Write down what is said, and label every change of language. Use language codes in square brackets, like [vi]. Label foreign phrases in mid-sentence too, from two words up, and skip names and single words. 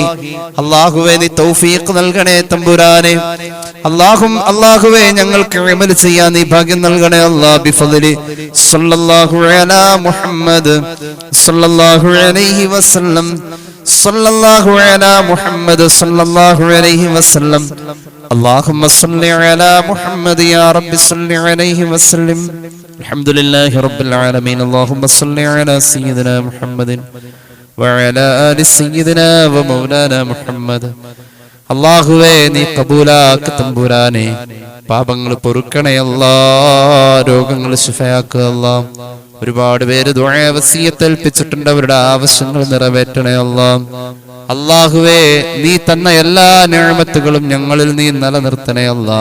[ml] അല്ലാഹുവേ നീ തൗഫീഖ് നൽകണേ തമ്പുരാനെ, അല്ലാഹുവേ ഞങ്ങൾക്ക് അമൽ ചെയ്യാൻ നീ ഭാഗ്യം നൽകണേ അല്ലാഹ്. [ar] بفضل صلى الله على محمد صلى الله عليه وسلم، صلى الله على محمد صلى الله عليه وسلم. اللهم صل على محمد يا رب صل عليه وسلم. الحمد لله رب العالمين. اللهم صل على سيدنا محمد وعلى آل سيدنا ومولانا محمد. [ml] അല്ലാഹുവേ നീ കബൂലാക്ക് തമ്പുരാനെ, പാപങ്ങൾ പൊറുക്കണേ അല്ലാ, രോഗങ്ങൾ ശിഫയാക്കുക അല്ലാ. ഒരുപാട് പേര് ദുആ വസിയത്ത് ഏൽപ്പിച്ചിട്ടുണ്ട്, അവരുടെ ആവശ്യങ്ങൾ നിറവേറ്റണേ അല്ലാ. അല്ലാഹുവേ നീ തന്ന എല്ലാ നിഅമത്തുകളും ഞങ്ങളിൽ നീ നിലനിർത്തണേ അല്ലാ.